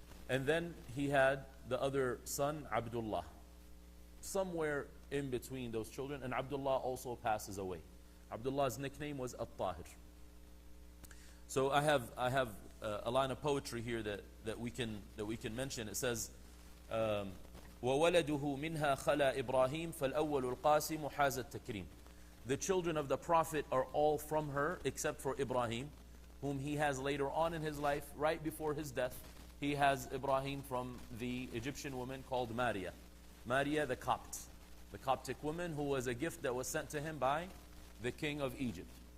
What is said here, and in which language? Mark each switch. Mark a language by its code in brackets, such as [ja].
[en] And then he had the other son, Abdullah. Somewhere in between those children. And Abdullah also passes away. Abdullah's nickname was At-Tahir. So I have a line of poetry here that we can mention. It says, [ar] وَوَلَدُهُ مِنْهَا خَلَى إِبْرَاهِيمُ فَالْأَوَّلُ الْقَاسِمُ حَازَ التَّكْرِيمُ. [en] The children of the Prophet are all from her except for Ibrahim, whom he has later on in his life, right before his death. He has Ibrahim from the Egyptian woman called Maria. Maria the Coptic woman, who was a gift that was sent to him by the king of Egypt.